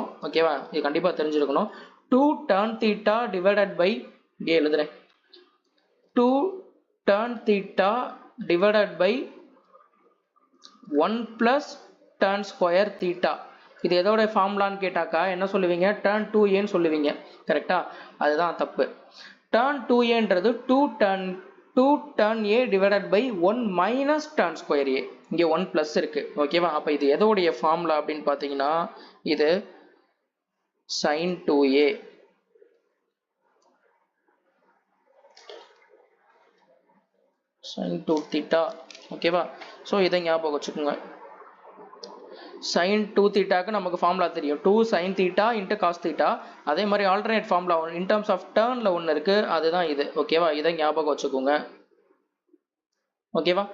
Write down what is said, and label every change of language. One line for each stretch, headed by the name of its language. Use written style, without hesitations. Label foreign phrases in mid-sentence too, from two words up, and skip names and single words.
Tamil: ஓகேவா, இது கண்டிப்பா தெரிஞ்சிருக்கணும்.
English: 2 tan theta divided by,
Tamil: இங்கே எழுதுறேன்,
English: 2 tan theta divided by 1 plus tan square theta.
Tamil: இது எதோட ஃபார்முலான்னு கேட்டாக்கா என்ன சொல்லுவீங்க? tan 2a சொல்லுவீங்க. கரெக்டா? அதுதான் தப்பு.
English: tan 2aன்றது 2 tan a divided by 1 minus tan square a.
Tamil: இங்கே 1 plus இருக்கு. ஓகேவா? அப்ப இது எதோடைய ஃபார்முலா அப்படின்னு பார்த்தீங்கன்னா இது sin 2a.
English: sin 2 theta. ஓகேவா?
Tamil: ஸோ இதை ஞாபகம் வச்சுக்கோங்க.
English: sin 2 theta
Tamil: க்கு நமக்கு ஃபார்முலா தெரியும்,
English: 2 sin theta into cos theta.
Tamil: அதே மாதிரி
English: alternate formula in terms of tan
Tamil: ஒன்று இருக்கு, அதுதான் இது. ஓகேவா? இதை ஞாபகம் வச்சுக்கோங்க. ஓகேவா?